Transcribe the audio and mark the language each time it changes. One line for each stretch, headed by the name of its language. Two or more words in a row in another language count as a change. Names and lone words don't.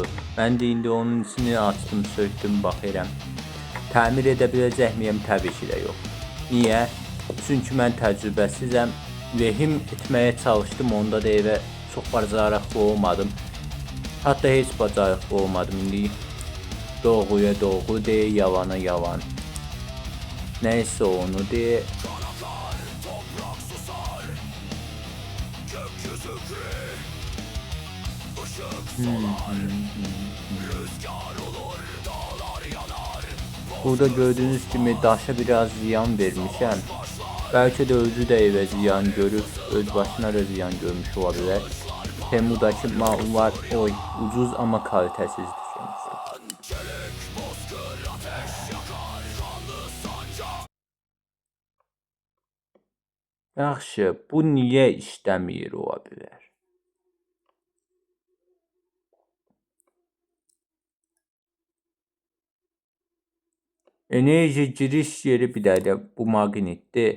Turkish: Ben de
Azerbaijani: indi onun içini açtım, söktüm, baxıram. Təmir edə biləcək miyim? Təbii ki də yox. Niyə? Çünki mən təcrübəsizəm. Vehim etməyə çalışdım, onda da evə çox bacarıqlı olmadım. Hatta heç bacarıqlı olmadım. İndi doğruya doğru de, yalana yalan. Neyse onu de.
Turkish: Burada gördüğünüz gibi daşa biraz ziyan vermişim. Belki de özü de eve ziyan görüp öz başına da ziyan görmüş olabilir. Temu'daki mallar ucuz ama kalitesizdir.
Azerbaijani: Yaxşı, bu niyə işləmir ola bilər? Enerji giriş yeri bir də bu maqnitdir.